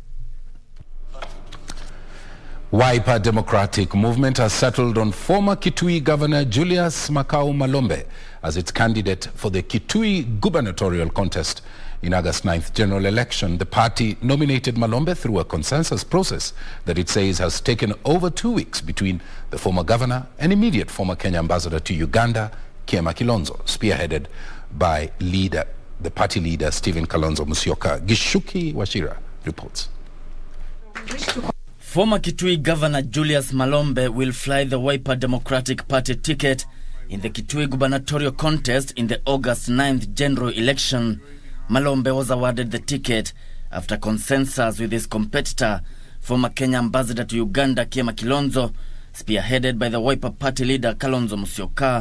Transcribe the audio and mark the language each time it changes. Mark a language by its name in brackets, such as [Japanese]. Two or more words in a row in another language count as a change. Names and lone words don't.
[English] Wiper Democratic Movement has settled on former Kitui Governor Julius Makau Malombe as its candidate for the Kitui gubernatorial contest in August 9th general election. The party nominated Malombe through a consensus process that it says has taken over 2 weeks between the former governor and immediate former Kenya ambassador to Uganda, Kiema Kilonzo, spearheaded by the party leader Stephen Kalonzo Musyoka. Gishuki Washira reports. Former Kitui Governor Julius Malombe will fly the Wiper Democratic Party ticket In the Kitui gubernatorial contest in the August 9th general election, Malombe was awarded the ticket after consensus with his competitor, former Kenya ambassador to Uganda Kiema Kilonzo, spearheaded by the Wiper Party leader Kalonzo Musyoka.